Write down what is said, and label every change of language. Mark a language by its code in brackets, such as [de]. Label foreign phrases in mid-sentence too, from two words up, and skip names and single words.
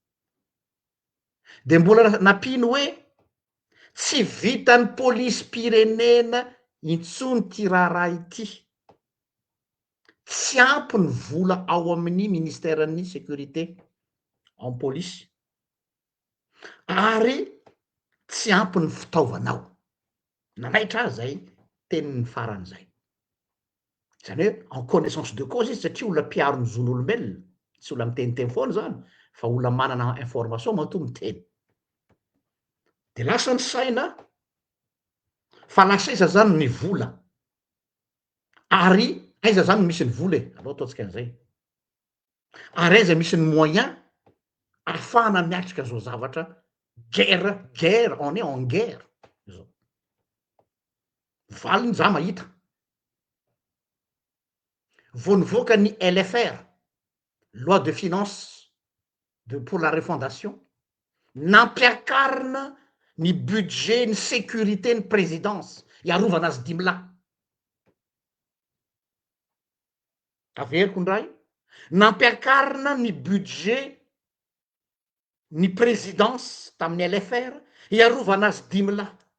[mg] De mbola nampino hoe tsy vitan'ny polisym-pirenena intsony ty raharaha ity, tsy ampy ny vola ao amin'ny ministèren'ny sécurité en polisy, ary tsy ampy ny fitaovana ao. Nanaitra azy zay, teniny faran'izay. Zany hoe [fr] en connaissance de cause [mg] izy satria olona mpiaro ny zon'olombelona, tsy olona miteniteny foana zany fa olona manana information matoa miteny. De lasa ny saina fa lasa iza zany ny vola, ary aiza zany misy ny vola e, aleo ataotsika an'izay. Ary aiza misy ny moyen ahafahana miatrika zao zavatra guerre, [fr] on est en guerre [mg] zao. Valiny za mahita. Vao nivoaka ny LFR, [fr] loi de finance pour la refondation, [mg] nampiakarina ny budget ny sécurité ny présidence iarovana azy dimy lahy. Averiko ndray, nampiakarina ny budget ny présidence tamin'ny LFR iarovana azy dimy lahy.